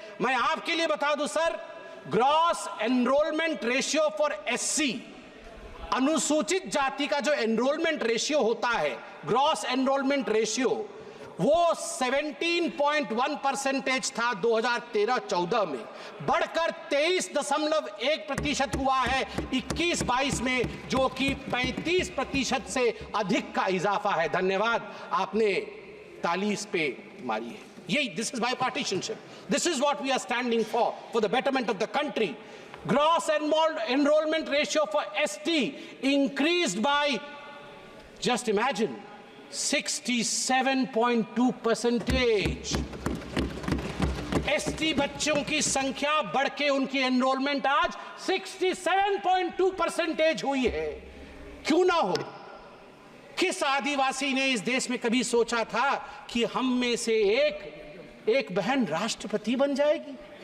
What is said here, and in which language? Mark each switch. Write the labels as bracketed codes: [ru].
[hi] मैं आपके लिए बता दूं sir, [en] gross enrolment ratio for SC, [hi] अनुसूचित जाति का जो एनरोलमेंट रेशियो होता है, ग्रॉस एनरोलमेंट रेशियो, वो 17.1% था 2013-14 में, बढ़कर 23.1% हुआ है 21-22 में, जो कि 35% से अधिक का इजाफा है। धन्यवाद, आपने ताली इस पे मारी है। [en] यही, this is bipartisanship. This is what we are standing for the betterment of the country. Gross enrollment ratio for ST increased by, just imagine, 67.2%. [hi] ST बच्चों की संख्या बढ़ के उनकी एनरोलमेंट आज 67.2% हुई है। क्यों ना हो? किस आदिवासी ने इस देश में कभी सोचा था कि हम में से एक बहन राष्ट्रपति बन जाएगी?